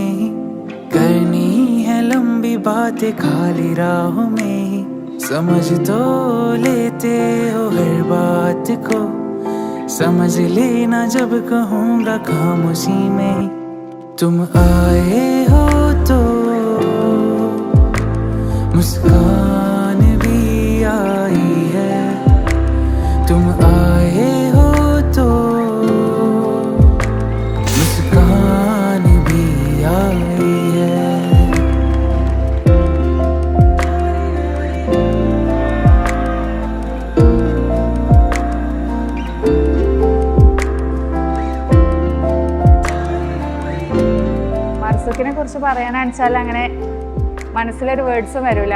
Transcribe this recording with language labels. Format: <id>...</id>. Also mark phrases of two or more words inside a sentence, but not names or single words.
<hi>ही, करनी है लंबी बातें खाली राहों में ही, समझ तो लेते हो हर बात को, समझ लेना जब कहूँगा खामोशी में ही, तुम आए हो तो मुस्कान भी आई है, तुम आए हो तो मुस्कान भी आई है.</hi> <ml>മർസുക്കിനെ കുറിച്ച് പറയാനാണെന്ന് വെച്ചാൽ അങ്ങനെ മനസ്സിലൊരു വേർഡ്സും വരില്ല.</ml>